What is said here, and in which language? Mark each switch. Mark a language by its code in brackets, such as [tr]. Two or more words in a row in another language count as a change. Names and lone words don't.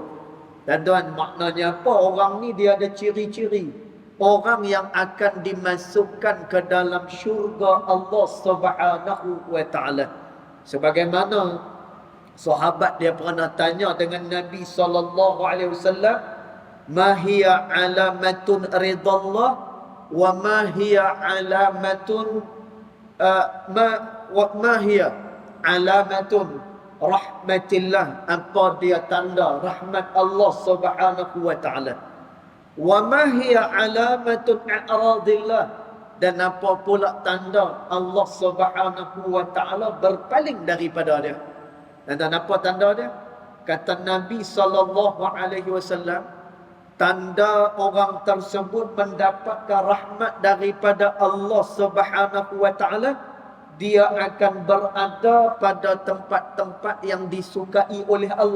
[ms] Dan tuan, maknanya apa? Orang ni dia ada ciri-ciri orang yang akan dimasukkan ke dalam syurga Allah [ar] سبحانه وتعالى. [ms] Sebagaimana sahabat dia pernah tanya dengan Nabi SAW, [ar] ما هي علامة رضا الله وما هي علامة ما هي علامة رحمة الله, [ms] apa dia tanda rahmat Allah [ar] سبحانه وتعالى. وما هي علامة إعراض الله, [ms] dan apa pula tanda Allah [ar] سبحانه وتعالى [ms] berpaling daripada dia. Dan apa tanda dia? Kata Nabi SAW, tanda orang tersebut mendapatkan rahmat daripada Allah [ar] سبحانه وتعالى, [ms] dia akan berada pada tempat-tempat yang disukai oleh Allah.